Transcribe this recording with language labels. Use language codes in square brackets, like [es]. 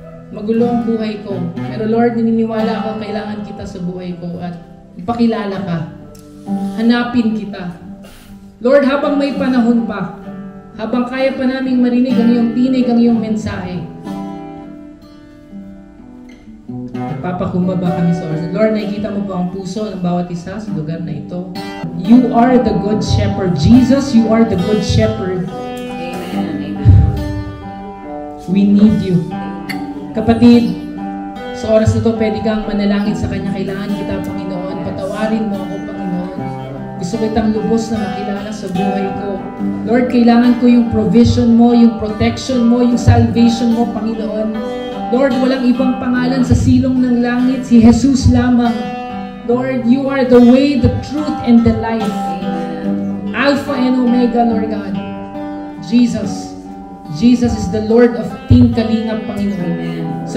[tl] Magulo ang buhay ko. Pero Lord, naniniwala ako, kailangan kita sa buhay ko at ipakilala ka. Hanapin kita. Lord, habang may panahon pa, habang kaya pa naming marinig ang iyong tinig, ang iyong mensahe, nagpapakumbaba kami sa oras. Lord, nakikita mo ba ang puso ng bawat isa sa lugar na ito? [en] You are the Good Shepherd. Jesus, you are the Good Shepherd. Amen. We need you. [tl] Kapatid, sa oras na ito, pwede kang manalangin sa Kanya. Kailangan kita, Panginoon. Patawarin mo ako, Panginoon. Gusto kitang lubos na makilala sa buhay ko. Lord, kailangan ko yung provision mo, yung protection mo, yung salvation mo, Panginoon. Lord, walang ibang pangalan sa silong ng langit, si Jesus lamang. [en] Lord, you are the way, the truth, and the life. Alpha and Omega, Lord God. Jesus. Jesus is the Lord of Team Kalingap, Panginoon.